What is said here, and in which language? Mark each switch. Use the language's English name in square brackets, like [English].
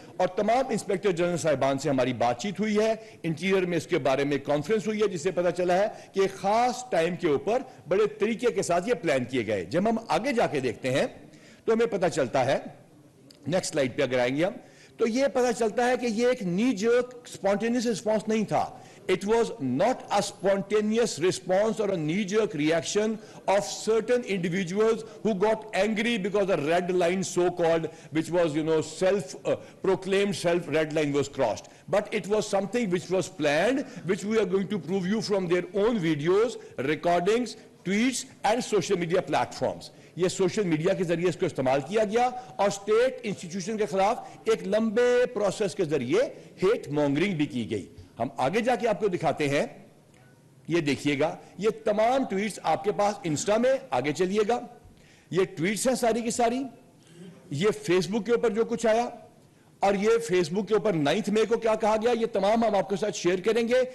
[Urdu] اور تمام inspector general صاحبان سے ہماری بات چیت ہوئی ہے, انٹیریئر میں اس کے بارے میں کانفرنس ہوئی ہے, جس سے پتا چلا ہے کہ ایک خاص ٹائم کے اوپر بڑے طریقے کے ساتھ یہ پلان کیے گئے. جب ہم آگے جا کے دیکھتے ہیں تو ہمیں پتا چلتا ہے, نیکسٹ سلائیڈ پہ اگر آئیں گے ہم, تو یہ پتا چلتا ہے کہ یہ ایک نی جرک spontaneous response نہیں تھا. [English] It was not a spontaneous response or a knee-jerk reaction of certain individuals who got angry because a red line so-called, which was, proclaimed self-red line was crossed. But it was something which was planned, which we are going to prove you from their own videos, recordings, tweets and social media platforms. [Urdu] یہ social media کے ذریعے اس کو استعمال کیا گیا اور state institution کے خلاف ایک لمبے پروسیس کے ذریعے ہیٹ مونگرنگ بھی کی گئی. ہم آگے جا کے آپ کو دکھاتے ہیں, یہ دیکھیے گا, یہ تمام ٹویٹس آپ کے پاس انسٹا میں, آگے چلیے گا, یہ ٹویٹس ہیں ساری کی ساری, یہ فیس بک کے اوپر جو کچھ آیا, اور یہ فیس بک کے اوپر 9 مئی کو کیا کہا گیا, یہ تمام ہم آپ کے ساتھ شیئر کریں گے.